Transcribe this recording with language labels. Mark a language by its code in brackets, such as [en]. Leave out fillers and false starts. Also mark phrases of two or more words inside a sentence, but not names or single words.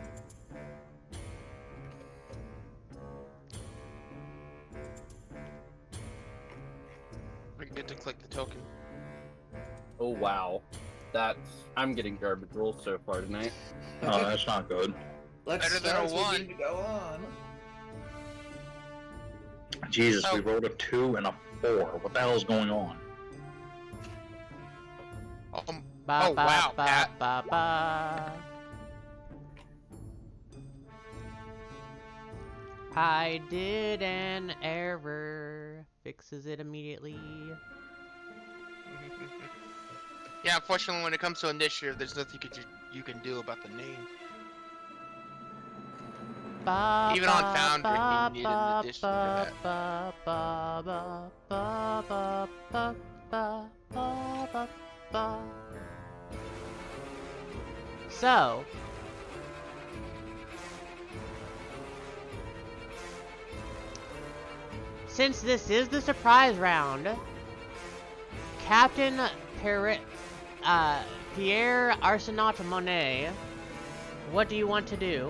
[en] I get to click the token. Oh wow. I'm getting garbage rolls so far tonight. Oh, that's not good. Let's Better than a start one. with you to go on. Jesus, we Oh. rolled a 2 and a 4. What the hell is going on? Ba Oh, ba wow, ba Pat. ba ba. I did an error. Fixes it immediately. Yeah, unfortunately, when it comes to initiative, there's nothing you can do about the name. Ba, Even on ba, Foundry, ba, you need an ba, addition for ba, that. ba, ba, ba, ba, ba, ba, ba, ba, ba, ba. So, since this is the surprise round, Captain Pierre Arsenault Monet, what do you want to do?